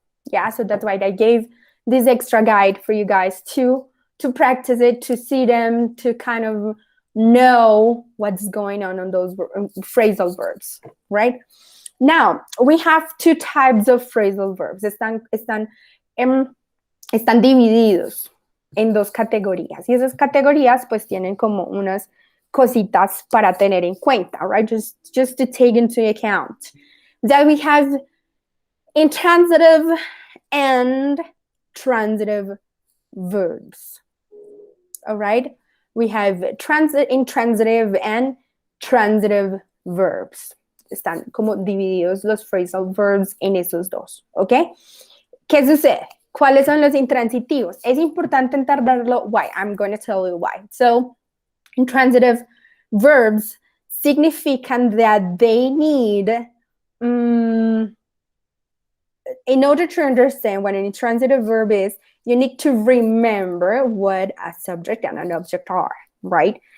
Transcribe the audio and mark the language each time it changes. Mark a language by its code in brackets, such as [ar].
[en] Yeah, so that's why I gave this extra guide for you guys to practice it, to see them, to kind of know what's going on those phrasal verbs, right? Now, we have two types of phrasal verbs. [es] Están divididos en dos categorías. Y esas categorías pues tienen como unas cositas para tener en cuenta, right? [en] Just to take into account. That we have Intransitive and transitive verbs. All right? We have intransitive and transitive verbs. [es] Están como divididos los phrasal verbs en esos dos, ¿ok? ¿Qué sucede? ¿Cuáles son los intransitivos? Es importante entenderlo. [en] Why? I'm going to tell you why. So, intransitive verbs significan that they need, in order to understand what an intransitive verb is, you need to remember what a subject and an object are, right?